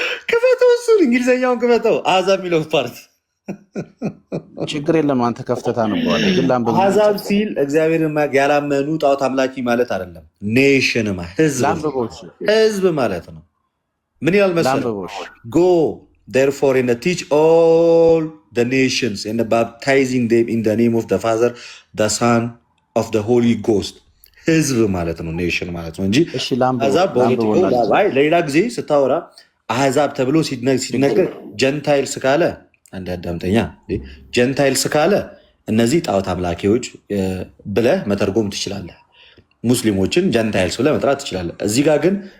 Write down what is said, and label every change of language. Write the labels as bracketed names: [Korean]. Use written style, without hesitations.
[Amharic] ክፈተው፣ እሱን እንግሊዝኛውን ክፈተው። አሕዛብ የሚለው ፓርት ችግር የለም አንተ ከፍተህ ታነበዋለህ። ግን አሕዛብ ሲል እግዚአብሔርን ያላመኑ ጣዖት አምላኪ ማለት አይደለም። ኔሽን ህዝብ ማለት ነው። ምን ይላል መሰለህ? [English] ጎ therefore and teach all the nations and baptizing them in the name of the Father, the Son, of the Holy Ghost. [Amharic] ህዝብ ማለት ነው፣ ኔሽን ማለት ነው እንጂ አሕዛብ ለሌላ ጊዜ ስታወራ አሕዛብ ተብሎ ሲነገር ጀንታይልስ ካለ አንድ አዳምጠኛ፣ ጀንታይልስ ካለ እነዚህ ጣዖት አምላኪዎች ብለህ መተርጎም ትችላለህ። ሙስሊሞችን ጀንታይልስ ብለህ መጥራት ትችላለህ። እዚህ ጋር ግን